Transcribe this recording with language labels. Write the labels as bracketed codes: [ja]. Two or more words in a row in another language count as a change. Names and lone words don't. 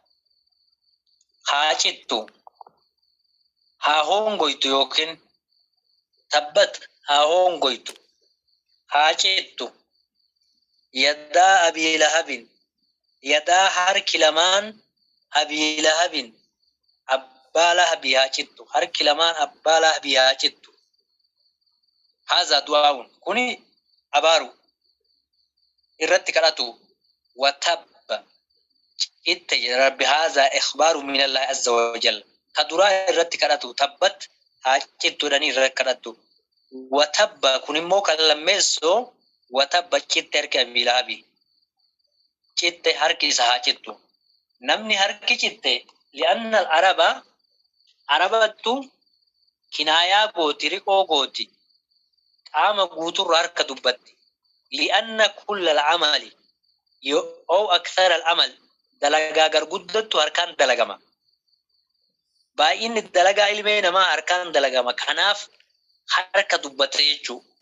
[om] haa cittu haa hongoytu yookiin tabbat haa hongoytu haa cittu [ar] يدا أبي لهب [om] yadaa harki lamaan [ar] أبي لهب [om] abbaa lahabii haa cittu harki lamaan abbaa lahabii haa cittu [ar] هذا دعاء [om] kuni abaaru irratti kadhatu watabba citte jedha rabbi [ar] هذا إخبار من الله عز وجل [om] ka duraa irratti kadhatu tabbat haa cittu jedhanii irratti kadhatu watabba kun immoo kan lammeessoo watabba citte harki [ar] أبي لهب [om] citte harki isa haa cittu namni harki citte li'anna arabattu kinaayaa gooti riqoo gooti qaama guuturra harka dubbatti [ar] لأن كل الأعمال [om] yoo [ar] أكثر الأعمال [om] dalagaa garguddattu harkaan dalagama baay'inni dalagaa ilmee namaa harkaan dalagama kanaaf harka dubbate jechuu